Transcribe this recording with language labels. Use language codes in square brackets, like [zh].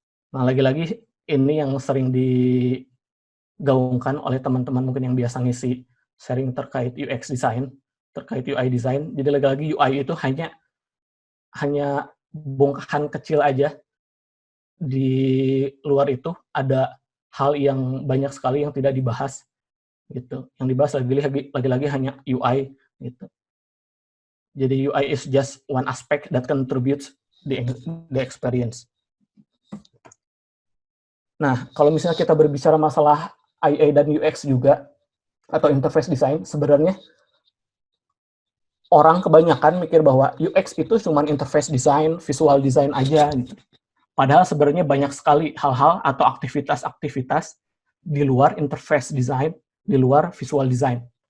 [id] Nah, lagi-lagi ini yang sering digaungkan oleh teman-teman mungkin yang biasa ngisi sharing terkait UX design, terkait UI design. Jadi lagi-lagi UI itu hanya bongkahan kecil aja. Di luar itu ada hal yang banyak sekali yang tidak dibahas gitu. Yang dibahas lagi-lagi hanya UI gitu. [en] Jadi UI is just one aspect that contributes the experience. [id] Nah, kalau misalnya kita berbicara masalah IA dan UX juga atau interface design, sebenarnya orang kebanyakan mikir bahwa UX itu cuma interface design, visual design aja gitu. Padahal sebenarnya banyak sekali hal-hal atau aktivitas-aktivitas di luar interface design, di luar visual design.